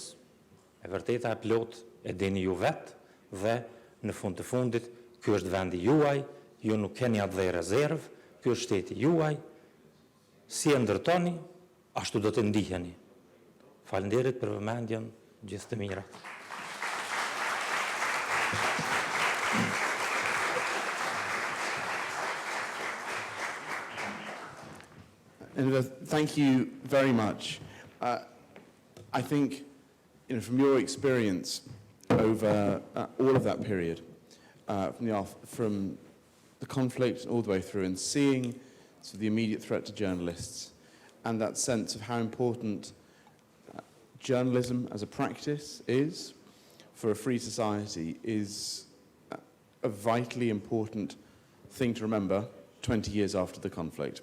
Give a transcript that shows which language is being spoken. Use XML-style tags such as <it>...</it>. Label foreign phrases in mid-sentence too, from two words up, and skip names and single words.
<sq>E vërteta e plot e dini ju vetë dhe në fund të fundit, ky është vendi juaj, ju nuk keni atë dhe rezervë, ky është shteti juaj, si e ndërtoni, ashtu do të ndiheni. Falenderit për vëmendjen, gjithë të mirat.</sq> <en>Enver, thank you very much. I think, from your experience over all of that period, from the conflict all the way through, and seeing the immediate threat to journalists, and that sense of how important journalism as a practice is for a free society, is a vitally important thing to remember 20 years after the conflict.</en>